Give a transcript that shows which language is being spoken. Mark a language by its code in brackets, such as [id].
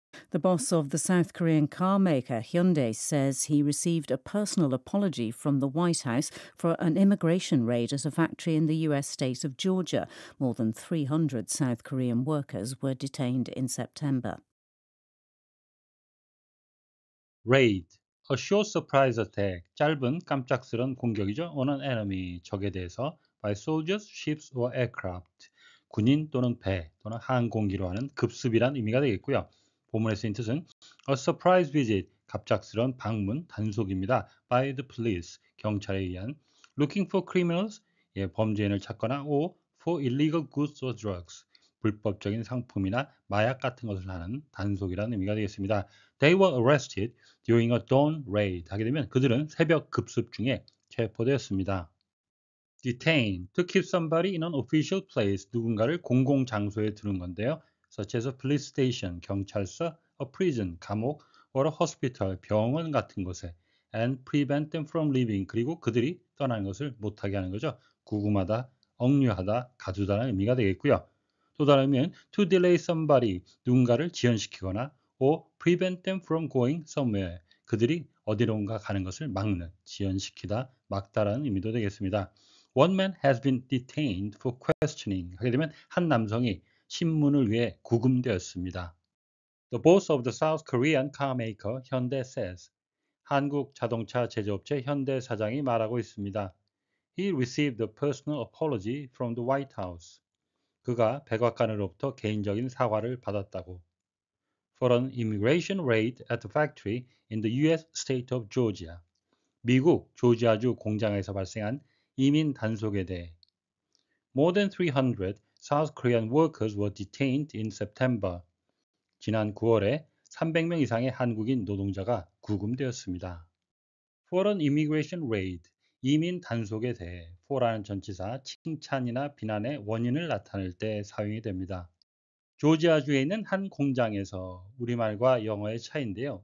[en] The boss of the South Korean car maker Hyundai says he received a personal apology from the White House for an immigration raid at a factory in the US state of Georgia. More than 300 South Korean workers were detained in September. Raid, a short surprise attack, [ko] 짧은 깜짝스런 공격이죠. [en] on an enemy, [ko] 적에 대해서 [en] by soldiers, ships or aircraft, [ko] 군인 또는 배 또는 항공기로 하는 급습이란 의미가 되겠고요. 본문에 쓰인 뜻은 [en] a surprise visit, [ko] 갑작스런 방문, 단속입니다. [en] by the police, [ko] 경찰에 의한 [en] looking for criminals, [ko] 범죄인을 찾거나 [en] or for illegal goods or drugs, [ko] 불법적인 상품이나 마약 같은 것을 하는 단속이라는 의미가 되겠습니다. [en] They were arrested during a dawn raid. [ko] 하게 되면 그들은 새벽 급습 중에 체포되었습니다. [en] Detain, to keep somebody in an official place. [ko] 누군가를 공공 장소에 두는 건데요. [en] Such as a police station, 경찰서, a prison, 감옥, or a hospital, [ko] 병원 같은 곳에. [en] And prevent them from leaving. [ko] 그리고 그들이 떠나는 것을 못하게 하는 거죠. 구금하다, 억류하다, 가두다는 의미가 되겠고요. 또 다르면 [en] to delay somebody, [ko] 누군가를 지연시키거나 [en] or prevent them from going somewhere, [ko] 그들이 어디론가 가는 것을 막는, 지연시키다, 막다라는 의미도 되겠습니다. [en] One man has been detained for questioning. [ko] 하게 되면 한 남성이 신문을 위해 구금되었습니다. [en] The boss of the South Korean car maker Hyundai says, [ko] 한국 자동차 제조업체 현대 사장이 말하고 있습니다. [en] He received a personal apology from the White House. [ko] 그가 백악관으로부터 개인적인 사과를 받았다고. [en] For an immigration raid at the factory in the US state of Georgia. [ko] 미국 조지아주 공장에서 발생한 이민 단속에 대해. [en] More than 300 South Korean workers were detained in September. [ko] 지난 9월에 300명 이상의 한국인 노동자가 구금되었습니다. [en] For an immigration raid, [ko] 이민 단속에 대해 for라는 전치사 칭찬이나 비난의 원인을 나타낼 때 사용이 됩니다. 조지아주에 있는 한 공장에서 우리말과 영어의 차이인데요.